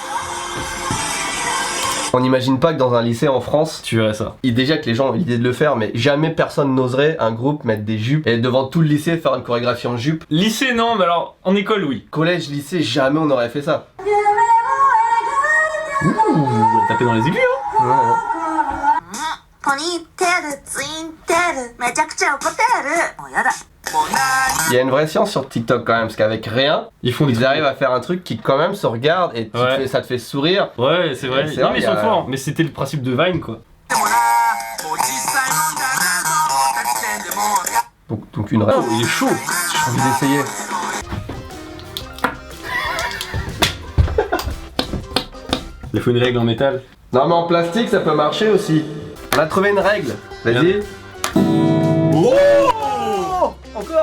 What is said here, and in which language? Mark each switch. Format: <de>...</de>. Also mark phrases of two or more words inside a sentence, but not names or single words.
<fr>On n'imagine pas que dans un lycée en France, Tu verrais ça. déjà que les gens ont l'idée de le faire, mais jamais personne n'oserait, un groupe, mettre des jupes et devant tout le lycée faire une chorégraphie en jupe. Lycée, non, mais alors, en école, oui. Collège, lycée, jamais on aurait fait ça. Ouh, elle tapait dans les aigus, hein. Ouais.</fr> <ja>ポニーテールツインテールめちゃくちゃ怒ってるもうやだ</ja> <fr>Il y a une vraie science sur TikTok quand même, parce qu'avec rien, Ils font des ils arrivent à faire un truc qui quand même se regarde et Ouais. ça te fait sourire. Ouais, c'est vrai. C'est Non, vrai, mais ils y a- sont forts. Mais c'était le principe de Vine, quoi.</fr> <ja>でもなもう実際飲んだなと思った時点でもう</ja> <fr>Donc une vraie. Oh, il est chaud. J'ai envie d'essayer. Il faut une règle en métal. Non mais en plastique ça peut marcher aussi. On a trouvé une règle. Vas-y. Oh Encore.</fr>